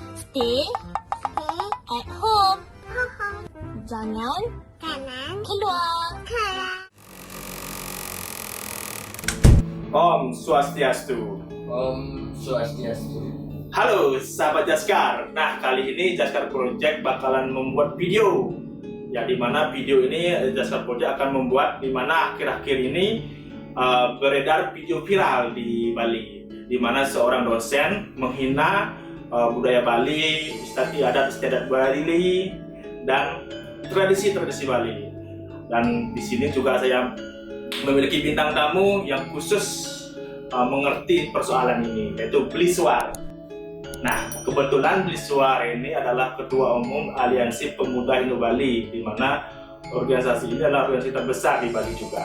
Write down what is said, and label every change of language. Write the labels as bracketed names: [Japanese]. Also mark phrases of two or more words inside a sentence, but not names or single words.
[English] Stay at home. [Indonesian] Jangan keluar. [Sanskrit] Om Swastiastu. Om Swastiastu. [Indonesian] Halo sahabat Jaskar. Nah, kali ini Jaskar Project bakalan membuat video. Ya, dimana video ini Jaskar Project akan membuat, dimana akhir-akhir ini beredar video viral di Bali, dimana seorang dosen menghina budaya Bali, adat istiadat Bali, dan tradisi-tradisi Bali. Dan di sini juga saya memiliki bintang tamu yang khusus mengerti persoalan ini, yaitu Bliswar. Nah, kebetulan Bliswar ini adalah Ketua Umum Aliansi Pemuda Indo-Bali, di mana organisasi ini adalah organisasi terbesar di Bali juga.